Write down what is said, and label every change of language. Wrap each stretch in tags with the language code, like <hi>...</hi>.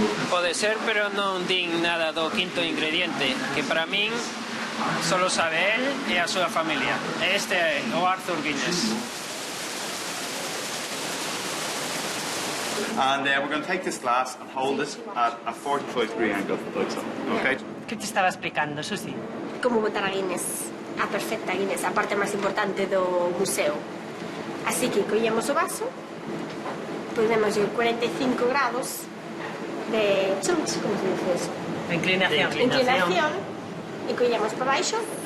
<gl>Pode ser, pero non din nada do quinto ingrediente, que para min solo sabe él e a súa familia. Este é o Arthur Guinness.</gl> <en>And we're going to take this glass and hold it at a 45-degree angle, like so, okay?</en> <gl>Que te estaba explicando, Susi? Como botar a Guinness, a perfecta Guinness, a parte máis importante do museo. Así que collemos o vaso,</gl> <es>ponemos 45 grados de chunch, como se dice eso?</es> <gl>De inclinación. Inclinación, e collemos para baixo.</gl>